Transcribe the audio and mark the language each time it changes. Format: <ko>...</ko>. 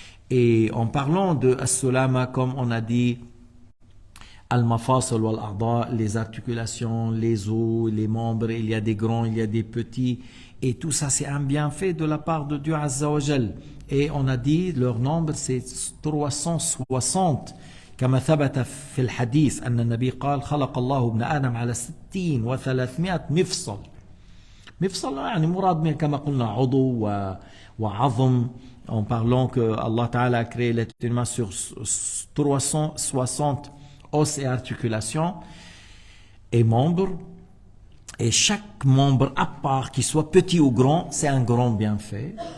<fr>Et en parlant de as-sulama, comme on a dit, al-mafasil wal-a'da, les articulations, les os, les membres, il y a des grands, il y a des petits, et tout ça c'est un bienfait de la part de Dieu Azza wa Jal. Et on a dit leur nombre c'est 360.</fr> <ar>كما ثبت في الحديث أن النبي قال خلق الله ابن آدم على 60 و300 مفصل. مفصل يعني مراد كما قلنا عضو وعظم.</ar> <fr>En parlant que Allah Ta'ala a créé l'être humain sur 360 os et articulations et membres, et chaque membre à part, qu'il soit petit ou grand, c'est un grand bienfait.</fr>